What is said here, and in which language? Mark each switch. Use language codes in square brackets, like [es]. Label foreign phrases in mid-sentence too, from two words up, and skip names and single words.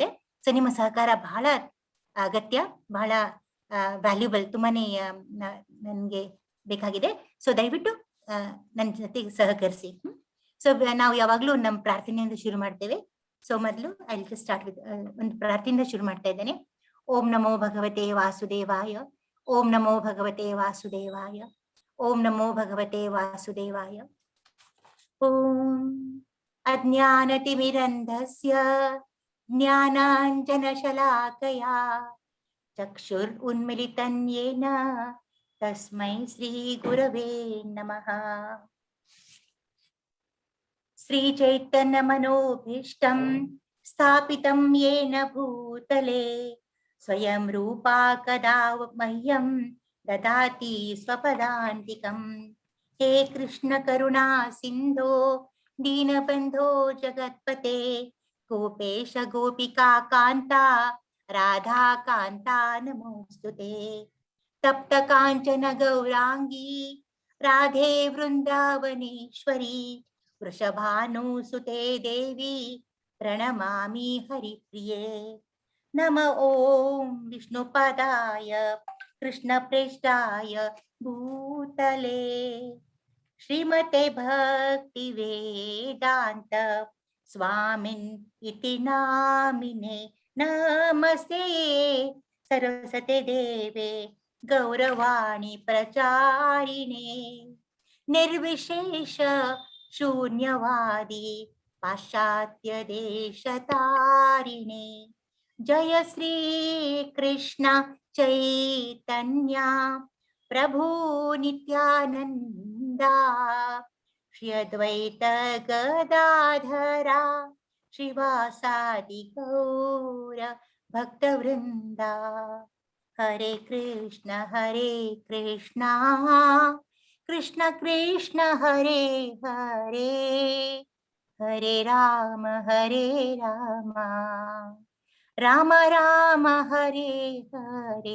[kn] ಸೊ ನಿಮ್ಮ ಸಹಕಾರ ಬಹಳ ಅಗತ್ಯ, ಬಹಳ ವ್ಯಾಲ್ಯೂಬಲ್, ತುಂಬಾನೇ ನನ್ಗೆ ಬೇಕಾಗಿದೆ. ಸೊ ದಯವಿಟ್ಟು ನನ್ನ ಜೊತೆಗೆ ಸಹಕರಿಸಿ. ಸೊ ನಾವು ಯಾವಾಗ್ಲೂ ನಮ್ಮ ಪ್ರಾರ್ಥನೆಯಿಂದ ಶುರು ಮಾಡ್ತೇವೆ. ಸೊ ಮೊದಲು [en] I will start with [kn] ಒಂದು ಪ್ರಾರ್ಥನೆಯಿಂದ ಶುರು ಮಾಡ್ತಾ ಇದ್ದೇನೆ. [sa] ಓಂ ನಮೋ ಭಗವತೆ ವಾಸುದೇವಾಯ. ಓಂ ನಮೋ ಭಗವತೆ ವಾಸುದೇವಾಯ. ಓಂ ನಮೋ ಭಗವತೆ ವಾಸುದೇವಾಯ. ಓಂ ಅಜ್ಞಾನತಿಮಿರಂಧಸ್ಯ ಜ್ಞಾನಾಂಜನಶಲಾಕಯಾ ಚಕ್ಷುರ್ ಉನ್ಮಿಲಿತಂ ಯೇನ ತಸ್ಮೈ ಶ್ರೀ ಗುರವೇ ನಮಃ. ಶ್ರೀ ಚೈತನ್ಯ ಮನೋಭೀಷ್ಟಂ ಸ್ಥಾಪಿತಂ ಯೇನ ಭೂತಲೆ ಸ್ವಯಂ ರೂಪಾ ಕದಾ ಮಹ್ಯಂ ದದಾತಿ ಸ್ವಪದಾಂತಿಕಂ. ಹೇ ಕೃಷ್ಣ ಕರುಣಾ ಸಿಂಧೋ ದೀನಬಂಧೋ ಜಗತ್ಪತೆ ಗೋಪೇಶ ಗೋಪಿಕಾ ಕಾಂತ ರಾಧಾ ಕಾಂತ ನಮೋಸ್ತುತೆ. ತಪ್ತ ಕಾಂಚನ ಗೌರಾಂಗಿ ರಾಧೆ ವೃಂದಾವನೇಶ್ವರಿ ವೃಷಭಾನುಸುತೆ ದೇವಿ ಪ್ರಣಮಾಮಿ ಹರಿಪ್ರಿಯೇ. ನಮ ಓಂ ವಿಷ್ಣುಪದಾಯ ಕೃಷ್ಣ ಪ್ರೇಷ್ಠಾಯ ಭೂತಲೆ ಶ್ರೀಮತೆ ಭಕ್ತಿ ವೇದಾಂತ ಸ್ವಾಮಿನ್ ಇತಿ ನಾಮಿನೆ. ನಮಸ್ತೆ ಸರಸ್ವತಿ ದೇವೆ ಗೌರವಾಣಿ ಪ್ರಚಾರಿಣೆ ನಿರ್ವಿಶೇಷ ಶೂನ್ಯವಾದಿ ಪಾಶ್ಚಾತ್ಯ ದೇಶ ತಾರಿಣೆ. ಜಯ ಶ್ರೀ ಕೃಷ್ಣ ಚೈತನ್ಯ ಪ್ರಭು ನಿತ್ಯಾನಂದ ಶ್ರೀ ಅದ್ವೈತ ಗದಾಧರ ಶ್ರೀವಾಸಾದಿ ಗೌರ ಭಕ್ತವೃಂದ. ಹರೇ ಕೃಷ್ಣ ಕೃಷ್ಣ ಕೃಷ್ಣ ಹರೇ ಹರೇ ಹರೇ ರಾಮ ರಾಮ ರಾಮ ಹರೇ ಹರೇ.